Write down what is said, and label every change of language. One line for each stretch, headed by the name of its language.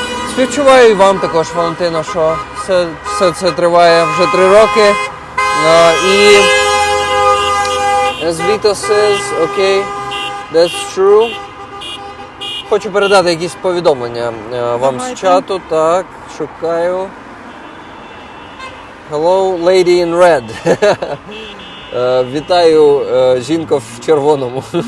Ukrainian: Співчуваю і вам також, Валентино, що все це триває вже 3 роки.
English: І as Vito says, okay, that's true.
Ukrainian: Хочу передати якісь повідомлення вам з чату. Так, шукаю.
English: Hello, lady in red.
Ukrainian: Вітаю, жінко в червоному.